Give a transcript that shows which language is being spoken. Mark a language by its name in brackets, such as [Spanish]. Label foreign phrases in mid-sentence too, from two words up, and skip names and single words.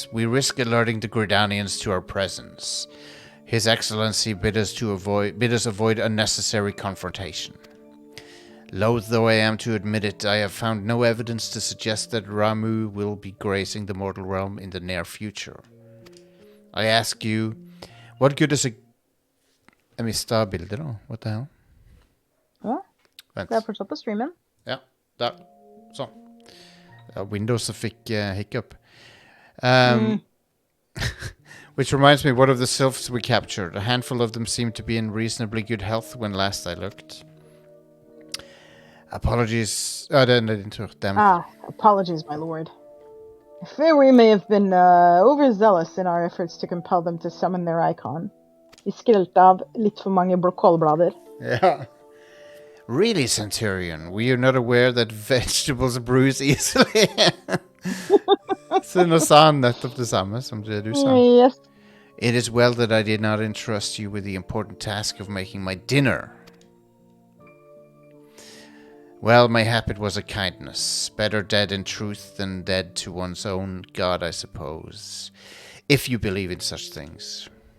[English] We risk alerting the Gridanians to our presence. His Excellency bid us avoid unnecessary confrontation. Loath though I am to admit it, I have found no evidence to suggest that Ramu will be gracing the mortal realm in the near future. I ask you, what good is a... [Norwegian] Jeg mistet bildet da. [English] What the hell? [Norwegian] Ja, Vent. det er fortsatt på streamen. Ja, der. Sånn. Ja, Windows fikk hiccup. [English] Which reminds me, what of the sylphs we captured? A handful of them seemed to be in reasonably good health when last I looked. Apologies. Oh, didn't damn it. Apologies, my lord. I fear we may have been overzealous in our efforts to compel them to summon their icon. [Norwegian] Vi skrelte av litt for mange kålblader. [English] Yeah. Really, Centurion, were you not aware that vegetables bruise easily? [Norwegian] Så nå sa han nettopp det samme som det du sa. [English] Yes. It is well that I did not entrust you with the important task of making my dinner. Well, mayhap it was a kindness. Better dead in truth than dead to one's own god, I suppose. If you believe in such things.